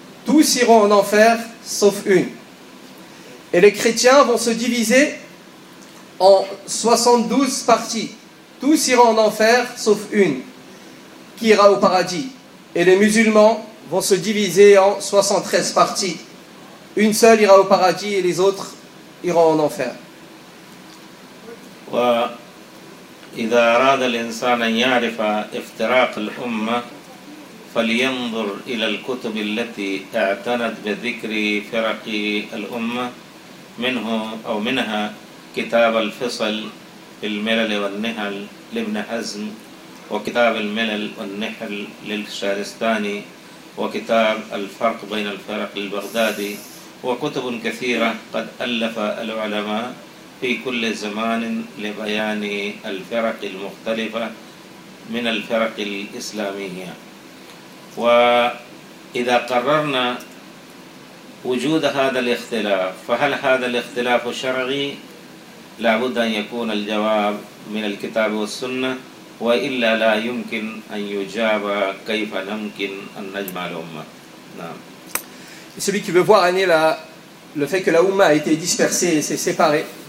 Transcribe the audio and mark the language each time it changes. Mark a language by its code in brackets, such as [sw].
[fr] 12 iront en enfer, sauf une. Et les chrétiens vont se diviser en 72 parties. Tous iront en enfer, sauf une, qui ira au paradis. Et les musulmans vont se diviser en 73 parties. Une seule ira au paradis et les autres iront en enfer. [ar] إذا أراد الإنسان أن يعرف افتراق الأمة فلينظر إلى الكتب التي اعتنت بذكر فرق الأمة منه أو منها كتاب الفصل الملل والنحل لابن حزم وكتاب الملل والنحل للشارستاني وكتاب الفرق بين الفرق البغدادي وكتب كثيرة قد ألف العلماء في كل زمان لبيان الفرق المختلفة من الفرق الإسلامية وإذا قررنا وجود هذا الاختلاف فهل هذا الاختلاف شرعي؟ لابد أن يكون الجواب من الكتاب والسنة وإلا لا يمكن أن يجاب كيف نمكن أن نجمع الأمة نعم. [fr] Celui qui veut voir année la le fait que la Oumma a été dispersée et s'est séparée.